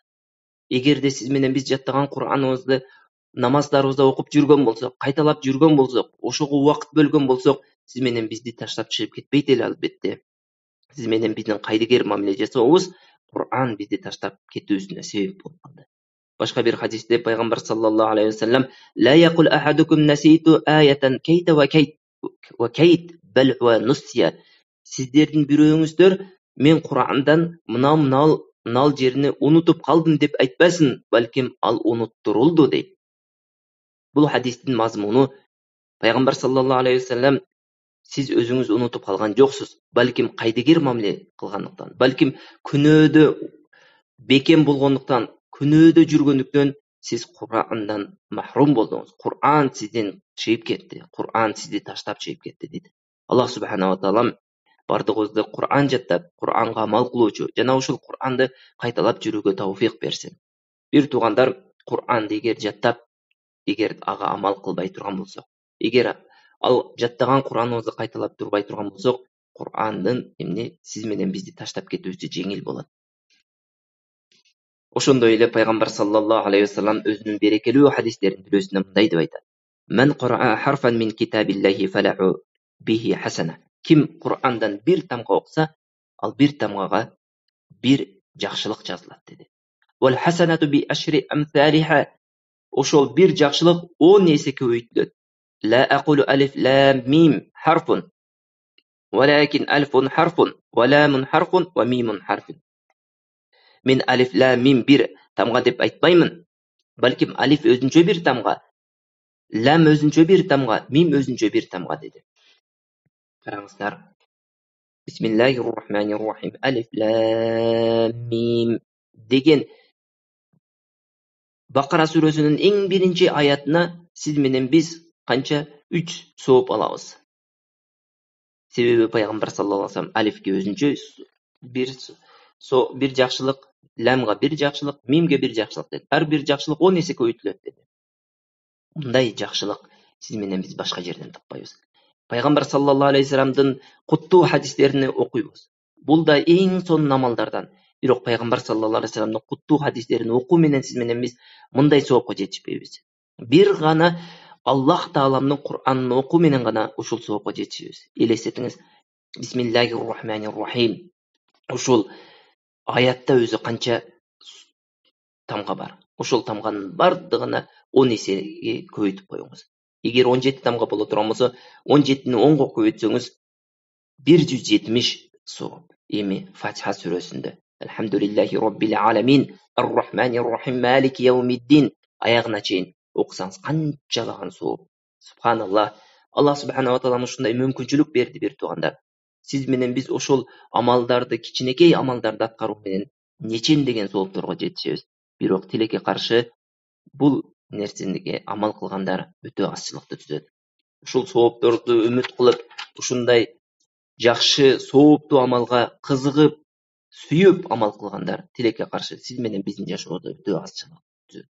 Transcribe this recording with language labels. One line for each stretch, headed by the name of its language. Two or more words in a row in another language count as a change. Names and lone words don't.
Kyrgyz: Эгерде сиз менен биз жаттаган Кур'аныбызды намаздарыбызда окуп жүргөн болсок, кайталап жүргөн болсок, ошого убакыт бөлгөн болсок, сиз менен бизди таштап чыгып кетпейт эле албетте. Сиз менен биздин кайдыгер мамиле жасообуз Кур'ан бизди таштап кетүүсүнө себеп болуп калды. Башка бир хадисте пайгамбар
Arabic: صلى الله عليه وسلم: "لا يقل أحدكم نسيت آية كيت وكيت بل ونسي."
Kyrgyz: Сиздердин бирөөңүздөр мен Кур'андан мынал жерини унутуп калдым деп айтпасын, балким ал унуттурулду дейт. Бул хадистин мазмуну пайгамбар
Arabic: صلى الله عليه وسلم
Kyrgyz: сиз өзүңүз унутуп калган жоксуз, балким кайдыгер мамиле кылгандыктан, балким күнөөдө бекем болгондуктан, күнөөдө жүргөндүктөн сиз Кур'андан махрум болдуңуз. Кур'ан сизден чыгып кетти. Кур'ан сизди таштап чыгып кетти дейт. Аллах
Arabic: سبحانه وتعالى
Kyrgyz: бардыгыбызды Кур'ан жаттап, Кур'анга амал кылуучу жана ошол Кур'анды кайталап жүрүүгө тауфик берсин. Бир туугандар, Кур'анды эгер жаттап, эгер ага амал кылбай турган болсок, эгер ал жаттаган Кур'аныбызды кайталап турбай турган болсок, Кур'андын сиз менен бизди таштап кетүүсү жеңил болот. Ошондой эле пайгамбар
Arabic: صلى الله عليه وسلم
Kyrgyz: өзүнүн берекелүү хадистеринин бирөөсүндө мындай деп айтат:
Arabic: "من قرأ حرفا من كتاب الله فله به حسنة."
Kyrgyz: Ким Кур'андан бир тамга окуса, ал бир тамгага бир жакшылык жазылат деди.
Arabic: "والحسنة بعشر أمثالها."
Kyrgyz: Ошол бир жакшылык 10 эсе көбөйтүлөт.
Arabic: "لا أقول الم حرف ولكن ألف حرف ولام حرف وميم حرف."
Kyrgyz: Мен алиф лам мим бир тамга деп айтпаймын, балким алиф өзүнчө бир тамга, лам өзүнчө бир тамга, мим өзүнчө бир тамга деди. Караңыздар.
Arabic: بسم الله الرحمن الرحيم.
Kyrgyz: Алиф лам мим деген Бакара сүрөсүнүн эң биринчи аятына сиз менен биз канча 3 сооп алабыз. Себеби пайгамбар
Arabic: صلى الله عليه وسلم
Kyrgyz: алифке өзүнчө бир жакшылык, ламга бир жакшылык, мимге бир жакшылык деди. Ар бир жакшылык 10 эсе көбөйтүлөт деди. Мындай жакшылык сиз менен биз башка жерден таппайбыз. Пайгамбар
Arabic: صلى الله عليه وسلم
Kyrgyz: куттуу хадистерин окуйбуз. Бул да эң сонун амалдардан. Бирок пайгамбар
Arabic: صلى الله عليه وسلم
Kyrgyz: куттуу хадистерин окуу менен сиз менен биз мындай соопко жетишпейбиз. Бир гана Аллах Тааламдын Кур'анын окуу менен гана ушул соопко жетишебиз. Элестетиңиз.
Arabic: بسم الله الرحمن الرحيم.
Kyrgyz: Ушул аятта өзү канча тамга бар. Ошол тамганын бардыгына 10 эсеге көбөйтүп коюңуз. Эгер 17 тамга боло турган болсо, 17-ни 10го көбөйтсөңүз 170 сооп. Эми Фатиха сүрөсүндө
Arabic: الحمد لله رب العالمين الرحمن الرحيم مالك يوم الدين
Kyrgyz: аягына чейин окусаңыз канчалаган сооп. Субханаллах. Аллах
Arabic: سبحانه وتعالى
Kyrgyz: ушундай мүмкүнчүлүк берди бир туугандар. Сиз менен биз ошол амалдарды, кичинекей амалдарды аткаруу менен нечендеген соопторго жетишебиз. Бирок тилекке каршы бул нерсеге амал кылгандар өтө азчылыкты түзөт. Ушул соопторду үмүт кылып, ушундай жакшы сооптуу амалга кызыгып, сүйүп амал кылгандар тилекке каршы сиз менен биздин жашообузда өтө азчылык түзөт.